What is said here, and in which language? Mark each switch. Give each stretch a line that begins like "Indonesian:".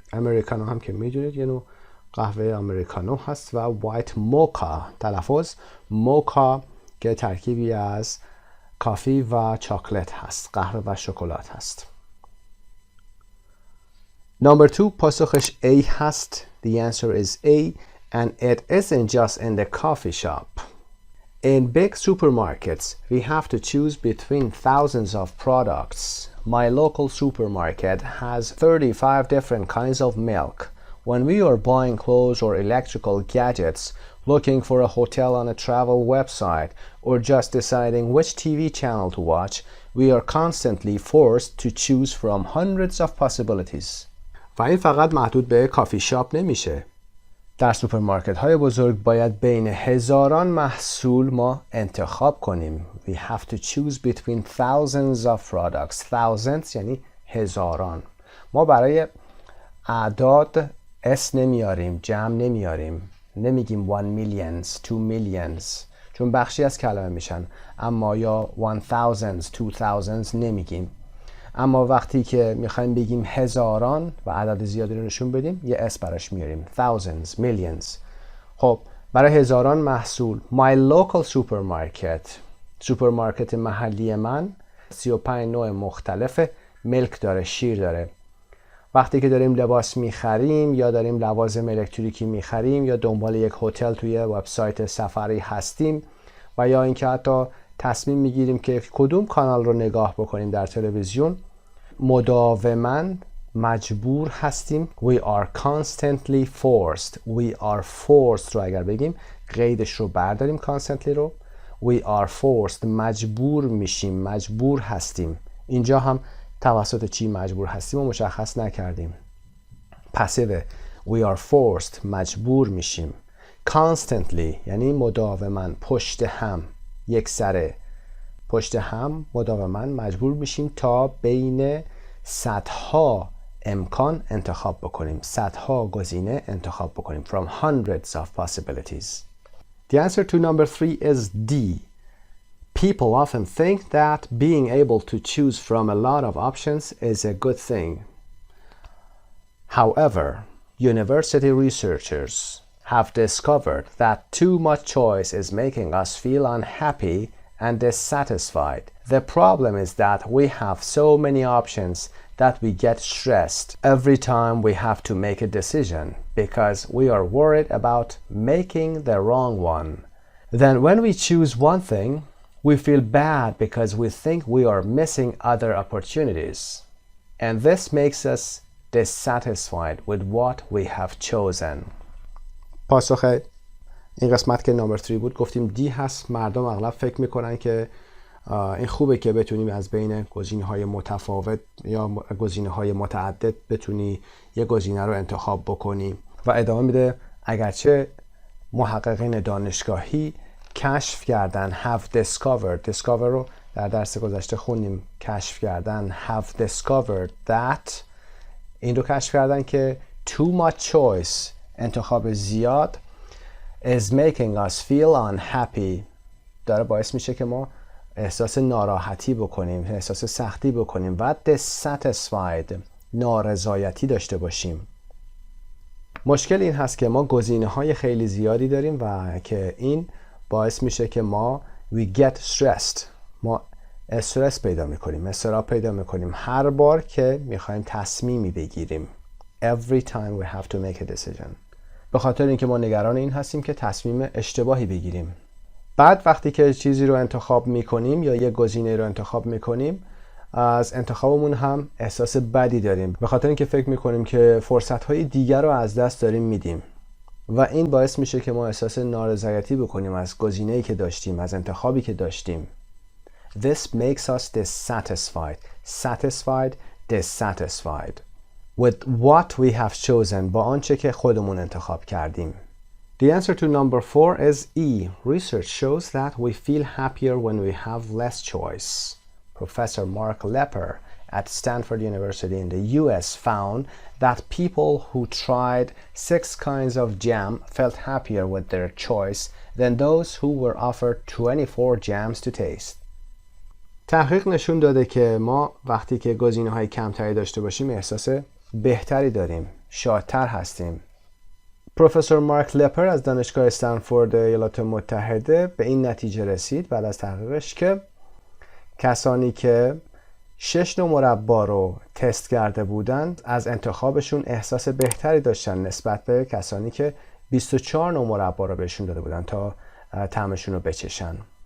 Persian: امریکانو هم که میدونید یه نوع قهوه امریکانو هست و وایت موکا، تلفظ موکا که ترکیبی از کافی و چاکلت هست، قهوه و شکلات هست.
English: Number 2
Persian: پاسخش A هست.
English: The answer is A and it isn't just in the coffee shop. In big supermarkets, we have to choose between thousands of products. My local supermarket has 35 different kinds of milk. When we are buying clothes or electrical gadgets, looking for a hotel on a travel website, or just deciding which TV channel to watch, we are constantly forced to choose from hundreds of possibilities.
Persian: و این فقط محدود به کافی شاپ نمیشه. در سوپرمارکت های بزرگ باید بین هزاران محصول ما انتخاب کنیم.
English: We have to choose between thousands of products.
Persian: Thousands یعنی هزاران. ما برای اعداد اس نمیاریم، جمع نمیاریم. نمیگیم
English: 1 millions, 2 millions
Persian: چون بخشی از کلمه میشن، اما یا 1000s, 2000s نمیگیم. اما وقتی که میخوایم بگیم هزاران و عدد زیادی رو نشون بدیم یه اس براش میاریم.
English: thousands, millions.
Persian: خب برای هزاران محصول
English: my local supermarket،
Persian: سوپرمارکت محلی من 35 نوع مختلف ملک داره، شیر داره. وقتی که داریم لباس میخریم یا داریم لوازم الکتریکی میخریم یا دنبال یک هتل توی وبسایت سفری هستیم و یا اینکه حتی تصمیم میگیریم که کدوم کانال رو نگاه بکنیم در تلویزیون، مداوماً مجبور هستیم.
English: We are constantly forced. We are forced
Persian: رو اگر بگیم قیدش رو برداریم، constantly رو.
English: We are forced
Persian: مجبور میشیم، مجبور هستیم. اینجا هم توسط چی مجبور هستیم و مشخص نکردیم. پسیو
English: we are forced
Persian: مجبور میشیم. Constantly یعنی مداوماً، پشت هم، یک سره، پشت هم مداوماً مجبور میشیم تا بین صدها امکان انتخاب بکنیم، صدها گزینه انتخاب بکنیم.
English: From hundreds of possibilities. The answer to number 3 is D. People often think that being able to choose from a lot of options is a good thing. However, university researchers have discovered that too much choice is making us feel unhappy and dissatisfied. The problem is that we have so many options that we get stressed every time we have to make a decision because we are worried about making the wrong one. Then when we choose one thing, we feel bad because we think we are missing other opportunities. And this makes us dissatisfied with what we have chosen.
Persian: پاسخ این قسمت که نمبر 3 بود گفتیم دی هست. مردم اغلب فکر میکنن که این خوبه که بتونیم از بین گزینه‌های متفاوت یا گزینه‌های متعدد بتونی یه گزینه رو انتخاب بکنی و ادامه میده اگرچه محققین دانشگاهی کشف کردن
English: have discovered
Persian: رو در درس گذشته خوندیم، کشف کردن
English: have discovered that
Persian: این رو کشف کردن که
English: too much choice
Persian: انتخاب زیاد
English: is making us feel unhappy
Persian: داره باعث میشه که ما احساس ناراحتی بکنیم، احساس سختی بکنیم و dissatisfied نارضایتی داشته باشیم. مشکل این هست که ما گزینه‌های خیلی زیادی داریم و که این باعث میشه که ما
English: we get stressed
Persian: ما استرس پیدا میکنیم، اضطراب پیدا میکنیم هر بار که میخوایم تصمیمی بگیریم.
English: Every time we have to make a decision.
Persian: به خاطر اینکه ما نگران این هستیم که تصمیم اشتباهی بگیریم. بعد وقتی که چیزی رو انتخاب میکنیم یا یک گزینه رو انتخاب میکنیم از انتخابمون هم احساس بدی داریم به خاطر اینکه فکر میکنیم که فرصت‌های دیگر رو از دست داریم میدیم و این باعث میشه که ما احساس نارضایتی بکنیم از گزینه‌ای که داشتیم، از انتخابی که داشتیم.
English: This makes us dissatisfied. Satisfied, dissatisfied with what we have chosen
Persian: با آنچه که خودمون انتخاب کردیم.
English: The answer to number 4 is E. Research shows that we feel happier when we have less choice. Professor Mark Lepper at Stanford University in the US found that people who tried 6 kinds of jam felt happier with their choice than those who were offered 24 jams to taste.
Persian: تحقیق نشون داده که ما وقتی که گزینه‌های کمتری داشته باشیم احساس بهتری داریم، شادتر هستیم. پروفسور مارک لپر از دانشگاه استنفورد ایالات متحده به این نتیجه رسید بعد از تحقیقش که کسانی که 6 نوع مربا رو تست کرده بودند از انتخابشون احساس بهتری داشتن نسبت به کسانی که 24 نوع مربا رو بهشون داده بودن تا طعمشون رو بچشن.